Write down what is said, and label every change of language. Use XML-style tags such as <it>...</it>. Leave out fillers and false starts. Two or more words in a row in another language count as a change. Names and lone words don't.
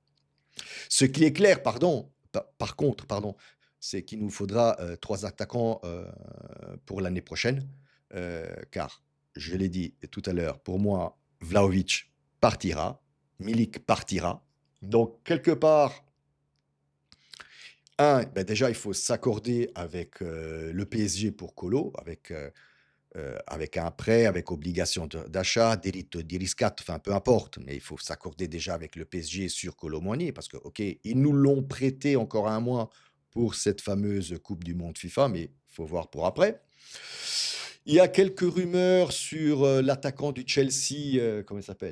<fr>Ce qui est clair, pardon, par contre, pardon, c'est qu'il nous faudra 3 attaquants pour l'année prochaine, car je l'ai dit tout à l'heure, pour moi, Vlahovic partira, Milik partira. Donc quelque part, Ben déjà, il faut s'accorder avec, le PSG pour Colo, avec un prêt, avec obligation d'achat,</fr> <it>diritto di riscatto,</it> <fr>enfin peu importe, mais il faut s'accorder déjà avec le PSG sur Kolo Muani parce que, OK, ils nous l'ont prêté encore un mois pour cette fameuse coupe du monde FIFA, mais il faut voir pour après. Il y a quelques rumeurs sur, l'attaquant du Chelsea, comment il s'appelle?</fr>